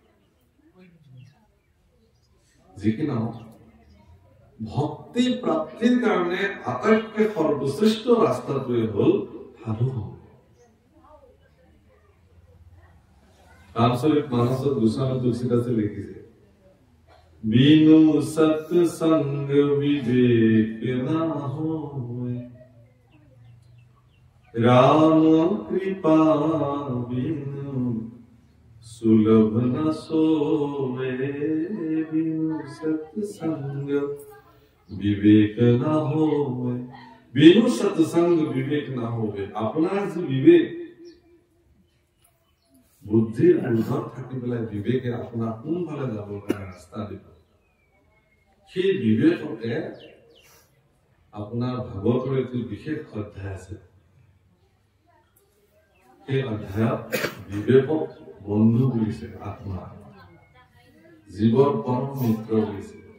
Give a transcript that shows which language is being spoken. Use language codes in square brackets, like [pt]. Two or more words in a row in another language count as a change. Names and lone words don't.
[as] যি কি নহওক, ভক্তি প্ৰাপ্তিৰ কাৰণে আটাইতকৈ সৰ্বশ্ৰেষ্ঠ ৰাস্তাটোৱে হল সাধু সংগ। ৰামচৰিত মানসত গোস্বামী তুলসীদাসে লিখিছে, [awa] बिनु सत्संग बिबेक न होई, राम कृपा बिनु सुलभ न सोवे, बिनु सत्संग विवेक न होवे, बिनु सत्संग विवेक न होवे। [as] আপোনাৰ যি বিবেক, বুদ্ধিৰ ঊৰ্ধত থাকি পেলাই বিবেকে আপোনাক কোনফালে যাবৰ কাৰণে ৰাস্তা দিব সেই বিবেককে আপোনাৰ ভাগৱতৰ এটি বিশেষ অধ্যায় আছে সেই অধ্যায়ত বিবেকক বন্ধু বুলিছে আত্মা জীৱৰ পৰম মিত্ৰ বুলিছে